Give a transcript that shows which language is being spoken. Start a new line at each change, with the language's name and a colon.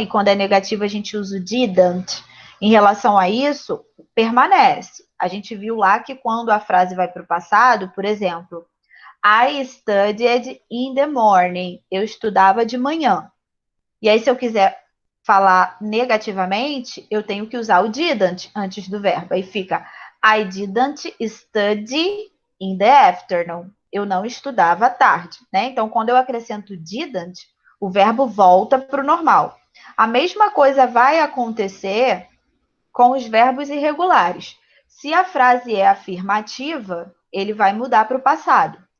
Portuguese: E quando é negativo a gente usa o didn't. Em relação a isso, permanece. A gente viu lá que quando a frase vai para o passado, por exemplo,
English: I studied in the morning.
Portuguese: Eu estudava de manhã. E aí, se eu quiser falar negativamente, eu tenho que usar o didn't antes do verbo. Aí fica
English: I didn't study in the afternoon.
Portuguese: Eu não estudava à tarde, né? Então, quando eu acrescento didn't, o verbo volta para o normal. A mesma coisa vai acontecer com os verbos irregulares. Se a frase é afirmativa, ele vai mudar para o passado.